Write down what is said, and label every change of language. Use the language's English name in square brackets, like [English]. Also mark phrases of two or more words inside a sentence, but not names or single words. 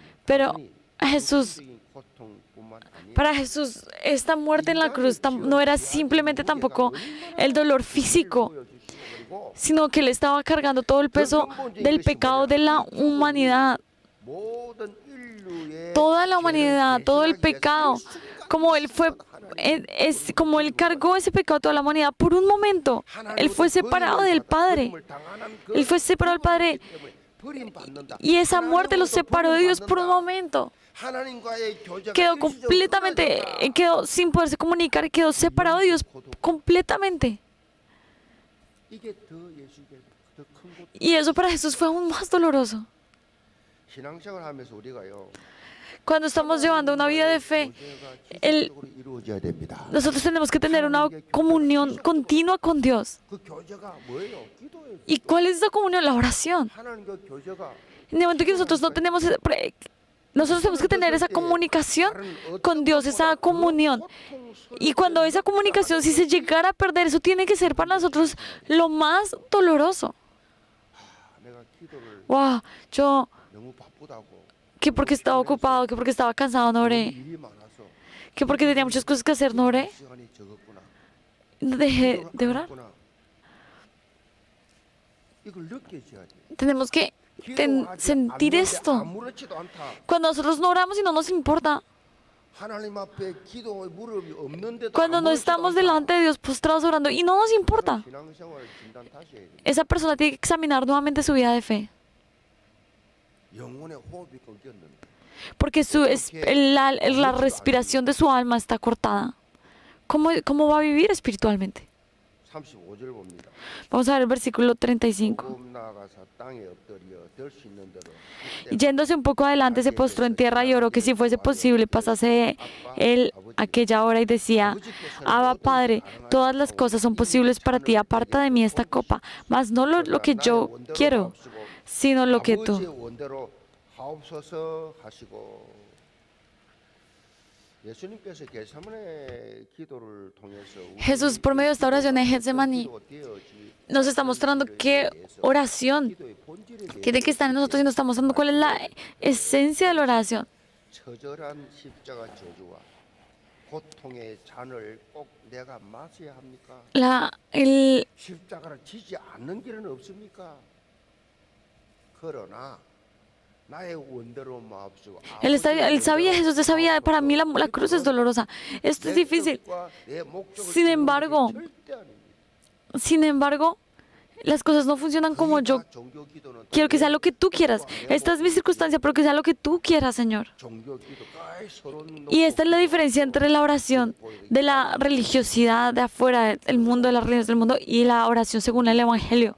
[Spanish] Pero [Korean] 단순히 [Spanish] Jesús, [Korean] 육체적인 고통뿐만 아니라 [Spanish] para Jesús, esta muerte en la cruz no era simplemente tampoco el dolor físico, [Korean] 보여주시고 [Spanish] sino que Él estaba cargando todo el peso del pecado de la humanidad. [Korean] 모든 인류의 [Spanish] Toda la [Korean] 죄를 [Spanish] humanidad, todo el [Korean] 대신하기 위해서 [Spanish] pecado, como Él fue, como Él cargó ese pecado a toda la humanidad por un momento. Él fue separado del Padre. Él fue separado del Padre. Y esa muerte lo separó de Dios por un momento. Quedó completamente, quedó sin poderse comunicar y quedó separado de Dios completamente. Y eso para Jesús fue aún más doloroso. [Korean] 신앙생활 하면서 우리가요. [Spanish] Cuando estamos llevando una vida de fe, el- [Korean] 지속적으로 이루어져야 됩니다. [Spanish] nosotros tenemos que tener una comunión continua con Dios. [Korean] 그 교제가 뭐예요? 기도예요. [Spanish] ¿Y cuál es esa comunión? La oración. [Korean] 하나님과 교제가 [Spanish] En el momento que nosotros no tenemos, nosotros tenemos que tener esa comunicación con Dios, esa comunión. Y cuando esa comunicación, si se llegara a perder, eso tiene que ser para nosotros lo más doloroso. [Korean] 내가 기도를 [Spanish] Wow, yo, [Korean] 너무 바쁘다고 [Spanish] que porque estaba ocupado, que porque estaba cansado, no oré, [Korean] 일이 많아서 [Spanish] que porque tenía muchas cosas que hacer, no oré, [Korean] 시간이 적었구나. [Spanish] no dejé de orar. [Korean] 적었구나. 이걸 느껴져야 돼. [Spanish] Tenemos que [Korean] 기도하지 [Spanish] sentir [Korean] 않는데 [Spanish] esto. [Korean] 아무렇지도 않다. [Spanish] Cuando nosotros no oramos y no nos importa, [Korean] 하나님 앞에 기도의 무릎이 없는데도 [Spanish] cuando no [Korean] 아무렇지도 [Spanish] estamos [Korean] 않다. [Spanish] delante de Dios postrados orando y no nos importa, [Korean] 신앙생활 진단 다시 해야 돼. [Spanish] esa persona tiene que examinar nuevamente su vida de fe. [Korean] 영혼의 호흡이 끊겼는데 [Spanish] Porque la respiración de su alma está cortada. ¿Cómo va a vivir espiritualmente? [Korean] 35절 봅니다. [Spanish] Vamos a ver el versículo 35. [Korean] 조금 나아가서 땅에 엎드려 될 수 있는 대로 [Spanish] Y yéndose un poco adelante, se postró en tierra y oró que si fuese posible pasase él aquella hora y decía: Abba, Padre, todas las cosas son posibles para ti, aparta de mí esta copa, mas no lo que yo quiero, sino lo que tú. [Korean] 아버지의 원대로 하옵소서 하시고 예수님께서 겟세마네 기도를 통해서 [Spanish] Jesús, por medio de esta oración en Getsemaní, nos está mostrando qué oración [Korean] 기도의 본질에 [Spanish] tiene que estar en nosotros y nos está mostrando cuál es la esencia de la oración. [Korean] 처절한 십자가 저주와 고통의 잔을 꼭 내가 마셔야 합니까? 십자가를 지지 않는 길은 없습니까? 그러나 나의 원대로 마옵시고 [Spanish] Él sabía, Jesús sabía, para mí la cruz es dolorosa. Esto es difícil. Sin embargo, las cosas no funcionan como yo quiero que sea lo que tú quieras. Esta es mi circunstancia, pero que sea lo que tú quieras, Señor. Y esta es la diferencia entre la oración de la religiosidad de afuera, del mundo, de las religiones del mundo, y la oración según el Evangelio.